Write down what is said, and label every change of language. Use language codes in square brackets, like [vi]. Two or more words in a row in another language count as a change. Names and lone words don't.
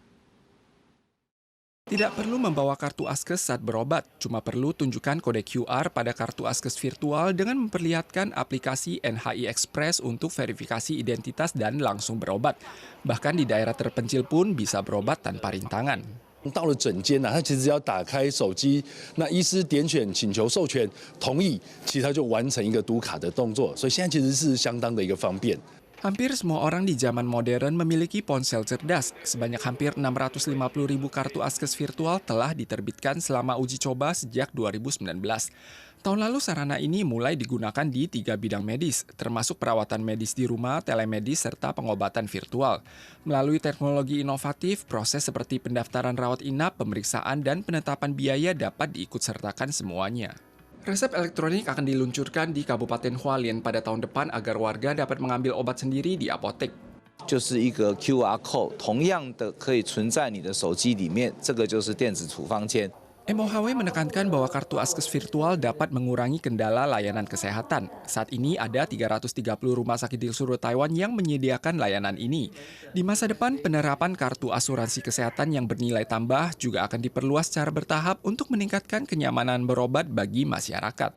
[id] Tidak perlu membawa kartu Askes saat berobat, cuma perlu tunjukkan kode QR pada kartu Askes virtual dengan memperlihatkan aplikasi NHI Express untuk verifikasi identitas dan langsung berobat. Bahkan di daerah terpencil pun bisa berobat tanpa rintangan. [zh] 到了诊间它其实只要打开手机，那医师点选请求授权同意，其实它就完成一个读卡的动作，所以现在其实是相当的一个方便。 [id] Hampir semua orang di zaman modern memiliki ponsel cerdas. Sebanyak hampir 650.000 kartu Askes virtual telah diterbitkan selama uji coba sejak 2019. Tahun lalu sarana ini mulai digunakan di 3 bidang medis, termasuk perawatan medis di rumah, telemedis, serta pengobatan virtual. Melalui teknologi inovatif, proses seperti pendaftaran rawat inap, pemeriksaan, dan penetapan biaya dapat diikutsertakan semuanya. Resep elektronik akan diluncurkan di Kabupaten Hualien pada tahun depan agar warga dapat mengambil obat sendiri di apotek. [zh] 就是一个 [en] QR code， [zh] 同样的可以存在你的手机里面，这个就是电子处方签。 [id] MOHW menekankan bahwa kartu Askes virtual dapat mengurangi kendala layanan kesehatan. Saat ini ada 330 rumah sakit di seluruh Taiwan yang menyediakan layanan ini. Di masa depan, penerapan kartu asuransi kesehatan yang bernilai tambah juga akan diperluas secara bertahap untuk meningkatkan kenyamanan berobat bagi masyarakat.